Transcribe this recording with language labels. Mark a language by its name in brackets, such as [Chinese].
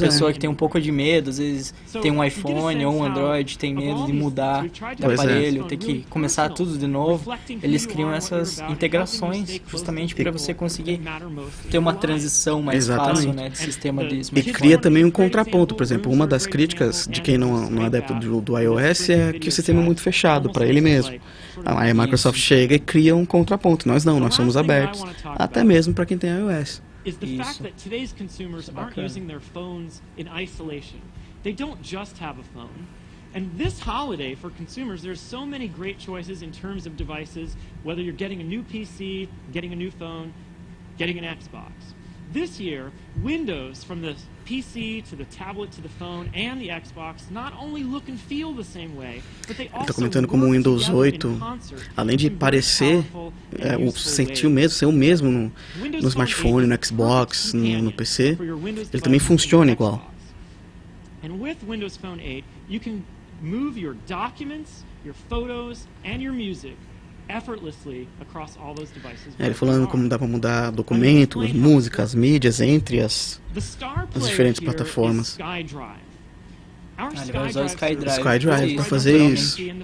[Portuguese] pessoa que tem um pouco de medo, às vezes tem um iPhone ou um Android, tem medo de mudar de aparelho, ter que começar tudo de novo, eles criam essas integrações justamente para você conseguir ter uma transição mais fácil, né, de sistema de smartphone. E cria também um contraponto, por exemplo, uma das críticas de quem não é adepto do iOS é que o sistema é muito fechado para ele mesmo. Aí a Microsoft chega e cria um contraponto. Nós não, nós somos abertos, até mesmo para quem tem iOS. [English] Is the fact that today's consumers aren't using their phones in isolation. They don't just have a phone. And this holiday, for consumers, there's so many great choices in terms of devices, whether you're getting a new PC, getting a new phone, getting an Xbox. This year, Windows, from the PC to the tablet to the phone and the Xbox, not only look and feel the same way, but they also [Portuguese] comentando como o Windows 8, além de parecer, sentir o mesmo, ser o mesmo no smartphone, no Xbox, no PC, ele também funciona igual. [English] And with Windows Phone 8, you can move your documents, your photos, and your music effortlessly across all those devices. [Portuguese] Ele falando como dá para mudar documentos, músicas, mídias entre as diferentes plataformas. Ele vai usar o SkyDrive para fazer isso.